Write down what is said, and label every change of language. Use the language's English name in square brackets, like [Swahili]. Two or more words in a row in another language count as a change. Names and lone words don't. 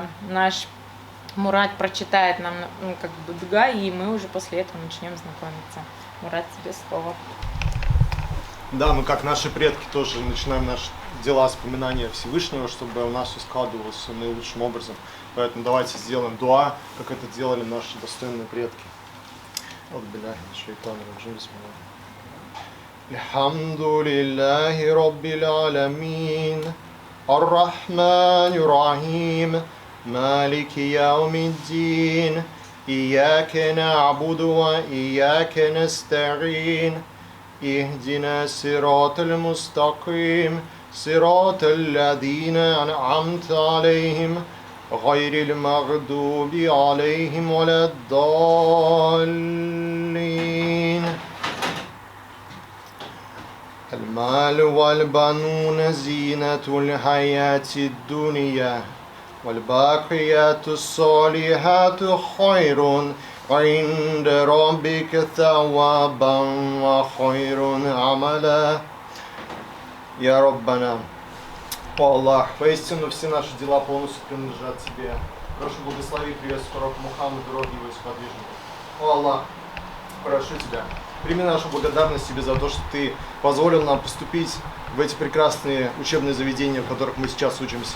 [Russian] Наш Мурат прочитает нам дуга, и мы уже после этого начнем знакомиться. Мурат, тебе слово. Да, мы как наши предки тоже начинаем наши дела с поминания Всевышнего, чтобы у нас все складывалось наилучшим образом. Поэтому давайте сделаем дуа, как это делали наши достойные предки. [Arabic] الحمد لله رب العالمين الرحمن الرحيم, مالك يوم الدين إياك نعبد وإياك نستعين اهدنا الصراط المستقيم صراط الذين أنعمت عليهم غير المغضوب عليهم ولا الضالين. المال والبنون زينة الحياة الدنيا والباقيات الصالحات خير عند ربك ثوابا وخير عملا. يا ربنا. [Russian] О Аллах, поистину все наши дела полностью принадлежат Тебе. Прошу, благослови, приветствуй пророка Мухаммада, дороги его сподвижников. О Аллах, прошу Тебя, прими нашу благодарность Тебе за то, что Ты позволил нам поступить в эти прекрасные учебные заведения, в которых мы сейчас учимся.